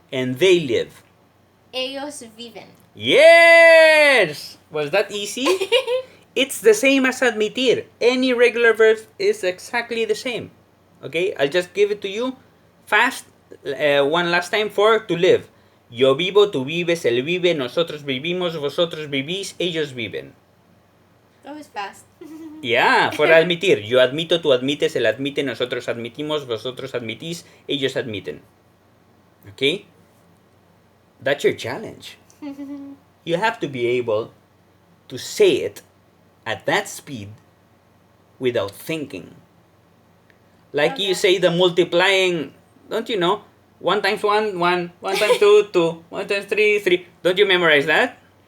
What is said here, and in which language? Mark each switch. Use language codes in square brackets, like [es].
[en] And they live. [es] Ellos viven. [en] Yes! Was that easy? It's the same as admitir. Any regular verb is exactly the same. Okay, I'll just give it to you fast one last time for to live. [es] Yo vivo, tú vives, él vive, nosotros vivimos, vosotros vivís, ellos viven. [en] That was fast. Yeah, for admitir. [es] Yo admito, tú admites, él admite, nosotros admitimos, vosotros admitís, ellos admiten. [en] Okay? That's your challenge. You have to be able to say it at that speed without thinking. Like you say the multiplying, don't you know? 1 times 1, 1. 1 times 2, 2. 1 times 3, 3. Don't you memorize that?